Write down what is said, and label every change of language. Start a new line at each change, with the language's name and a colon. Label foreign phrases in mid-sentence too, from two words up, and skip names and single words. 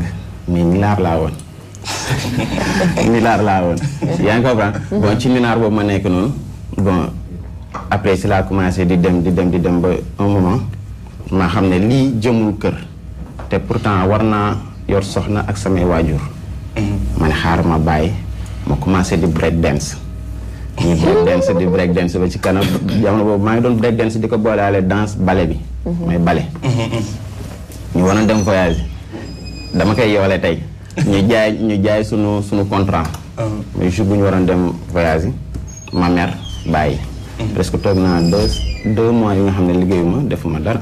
Wolof: mais nilaar laa woon yaa ngi
French: comprendre bon
Wolof: ci nilaar boobu ma nekk noonu
French: bon après
Wolof: si laa commencé di dem ba
French: un moment
Wolof: ma xam ne lii jëmul kër te pourtant war naa yor soxna ak samay waajur ma ne xaar ma bàyyi ma commencé di
English: break dance
Wolof: di
English: break dance
Wolof: ba ci kanam jamono boobu maa ngi doon break dance di ko booleale
French: danse ballet
Wolof: bi mooy ballet ñu waroon dem voyage dama koy yoole tey ñu jaay sunu
French: contrat mais jour
Wolof: bu ñu waroon dem voyage yi ma mère bàyyi presque toog naa 2 mois yi nga xam ne liggéeyuma defuma dara.